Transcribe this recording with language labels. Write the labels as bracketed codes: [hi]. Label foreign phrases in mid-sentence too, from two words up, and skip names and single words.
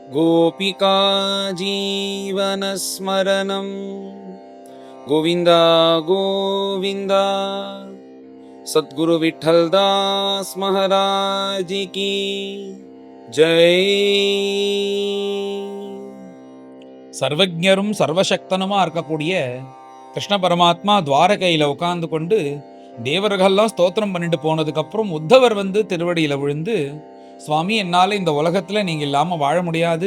[sa] गोपिका जीवनस्मरणं गोविन्द गोविन्द। [hi] सद्गुरु विठ्ठलदास महाराज की जय। [ta] சர்வஜரும் சர்வசக்தனுமா இருக்கக்கூடிய கிருஷ்ண பரமாத்மா துவாரகையில உட்கார்ந்து கொண்டு தேவர்கள்லாம் ஸ்தோத்திரம் பண்ணிட்டு போனதுக்கு அப்புறம் உத்தவர் வந்து திருவடியில விழுந்து, சுவாமி, என்னால இந்த உலகத்துல நீங்க இல்லாம வாழ முடியாது.